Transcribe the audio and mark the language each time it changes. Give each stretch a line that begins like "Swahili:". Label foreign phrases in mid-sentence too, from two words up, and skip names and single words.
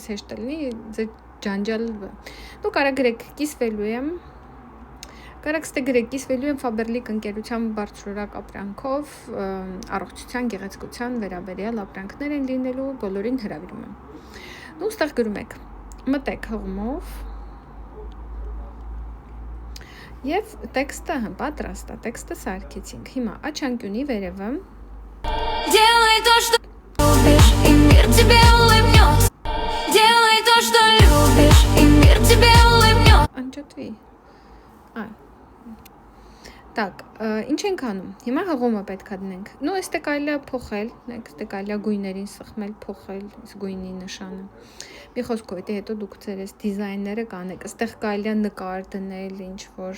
Armenian: հեշտ լինի, ձեր ջանջալը։ Դու կարա գրեք կիսվելու եմ, կարաք ստե գրեք կիսվելու եմ Faberlic ընկերության բարձրորակ ապրանքով, առողջության, գեղեցկության վերաբերյալ ապրանքներ են լինելու, բոլորին հրավիրում եմ։ Դու ստեղ գրում եք, մտեք հղումով եւ տեքստը պատրաստ է, տեքստը սարքեցինք։ Հիմա աչանկյունի վերևը
Russian: Делай то, что любишь, и мир тебе улыбнется. Делай то, что любишь, и мир тебе улыбнется.
Armenian: Անջատվի։ Так, ինչ ենք անում։ Հիմա հղումը պետք է դնենք։ Նու այստեղ կարելի է փոխել, այստեղ կարելի է գույներին սխմել, փոխել գույնի նշանը։ Մի խոսքով, եթե հետո դուք ձեր այս դիզայները կանեք, այստեղ կարելի է նկար դնել, ինչ որ,